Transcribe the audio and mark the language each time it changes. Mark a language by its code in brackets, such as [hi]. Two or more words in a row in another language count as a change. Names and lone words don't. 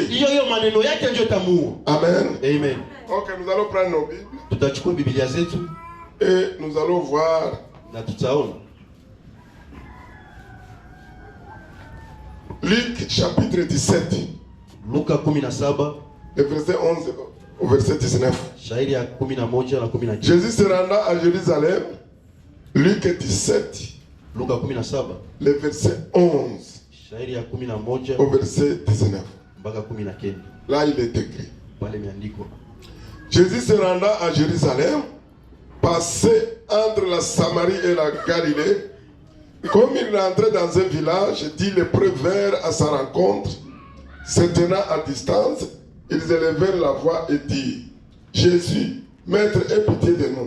[sw] Hiyo maneno yake ndio tamuua. Amen. Amen. [fr] OK, nous allons prendre nos Bibles. [sw] Tutachukua Biblia zetu [fr] et nous allons voir [sw] na tutaona [fr] Luc chapitre 17. [sw] Luka 17. [fr] Le verset 11 au verset 19. [sw] Shairi ya 11 na 19. [fr] Jésus se renda à Jérusalem. Luc 17. [sw] Luka 17. [fr] Le verset 11. [sw] Shairi ya 11 [fr] au verset 19. [sw] Mpaka 19. [fr] Là il est écrit. [sw] Pale imeandikwa. [fr] Jésus se renda à Jérusalem, passé entre la Samarie et la Galilée. Comme il rentrait dans un village, dit les prévères à sa rencontre, se tenant à distance, ils élevèrent la voix et dirent: Jésus, Maître, aie pitié de nous.